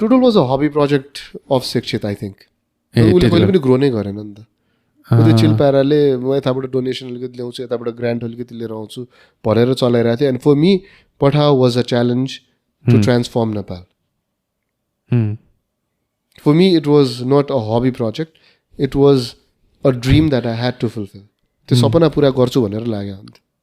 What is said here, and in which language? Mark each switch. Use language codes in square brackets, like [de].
[en] Tootle was a hobby project of शिक्षित I think [ne] उसले कहिले पनि ग्रो नै गरेन नि त त्यो चिल पाराले म यताबाट डोनेसन अलिकति ल्याउँछु यताबाट ग्रान्ट अलिकति लिएर आउँछु भनेर चलाइरहेको थिएँ [en] And for me Pathao was a challenge to transform Nepal. For me, it was not a hobby project. It was a dream that I had to fulfill. [ne] त्यो सपना पुरा गर्छु भनेर लाग्यो अन्त